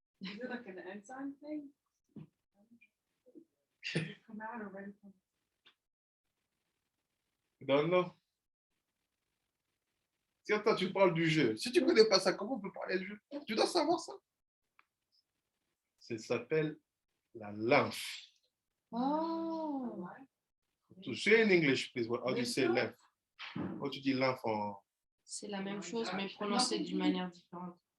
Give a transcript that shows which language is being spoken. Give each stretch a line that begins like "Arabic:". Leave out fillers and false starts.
English: Is it like an enzyme thing? Does it come out already from? I don't know.
French: Si attends, tu parles du jeu. Si tu ne connais pas ça, comment on peut parler du jeu? Tu dois savoir ça. Ça s'appelle la lymphe. oh,
English: To say in English, please, how do you say lymph?
French: Quand tu dis lymphe en... c'est la même chose, mais prononcé d'une manière différente.